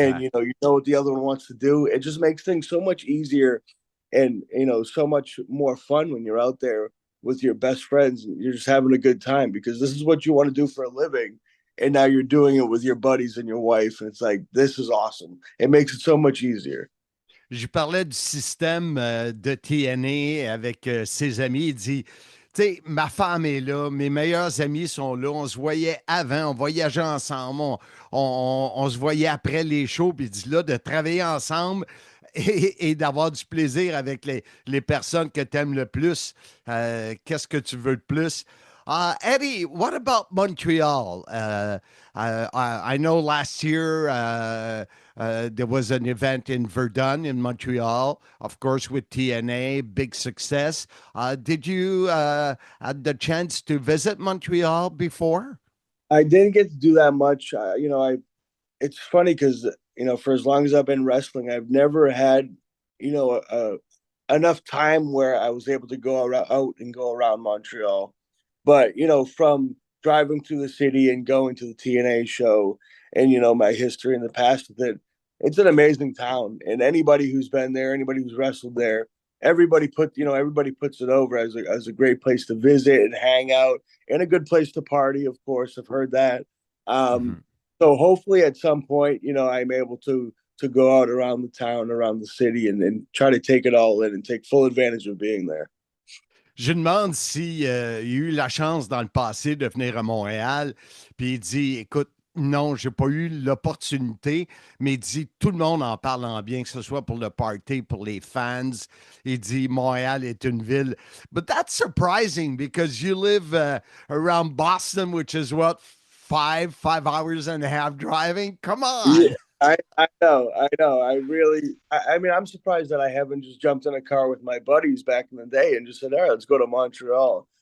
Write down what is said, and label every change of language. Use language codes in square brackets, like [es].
[en] And, you know what the other one wants to do. It just makes things so much easier and, so much more fun when you're out there with your best friends and you're just having a good time, because this is what you want to do for a living. And now you're doing it with your buddies and your wife. And it's like, this is awesome. It makes it so much easier. [fr] Je parlais du système de TNA avec ses amis. Il dit, tu sais, ma femme est là, mes meilleurs amis sont là, on se voyait avant, on voyageait ensemble, on se voyait après les shows, puis il dit là, de travailler ensemble et d'avoir du plaisir avec les personnes que tu aimes le plus. Qu'est-ce que tu veux de plus? [en] Eddie, what about Montreal? I know last year there was an event in Verdun in Montreal, of course, with TNA, big success. Did you had the chance to visit Montreal before? I didn't get to do that much. It's funny because, for as long as I've been wrestling, I've never had, enough time where I was able to go out and go around Montreal. But, from driving through the city and going to the TNA show and, my history in the past with it, it's an amazing town. And anybody who's been there, anybody who's wrestled there, everybody puts it over as a great place to visit and hang out and a good place to party. Of course, I've heard that. So hopefully at some point, I'm able to go out around the town, around the city and try to take it all in and take full advantage of being there. [fr] Je demande s'il y a eu la chance dans le passé de venir à Montréal, puis il dit, écoute, non, j'ai pas eu l'opportunité, mais il dit, tout le monde en parle en bien, que ce soit pour le party, pour les fans. Il dit, Montréal est une ville. [en] But that's surprising because you live around Boston, which is what, 5 hours and a half driving? Come on. Yeah. I know. I mean, I'm surprised that I haven't just jumped in a car with my buddies back in the day and just said, all right, let's go to Montreal.